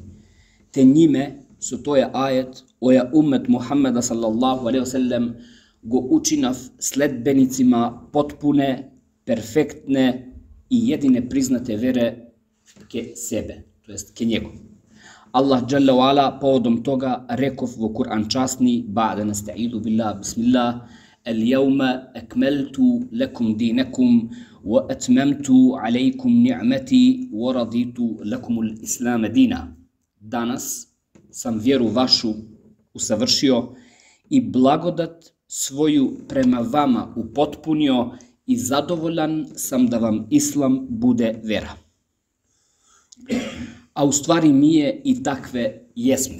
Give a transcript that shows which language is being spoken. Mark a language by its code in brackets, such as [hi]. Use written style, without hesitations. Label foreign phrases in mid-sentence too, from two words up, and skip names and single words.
[sr] Te njime su to je ajet oja ummet Muhammeda [ar] صلى الله عليه وسلم [sr] go učinav sledbenicima potpune, perfektne i jedine priznate vere ke sebe, to jest ke njegu. Allah [ar] جل وعلا [sr] povodom toga rekov u Kur'an časni, [ar] بعد نستعيذ بالله، بسم الله، اليوم أكملت لكم دينكم وأتممت عليكم نعمتي ورضيت لكم الإسلام دينا. [sr] Danas sam vjeru vašu usavršio i blagodat svoju prema vama upotpunio i zadovoljan sam da vam islam bude vera. A u stvari mi je i takve jesme.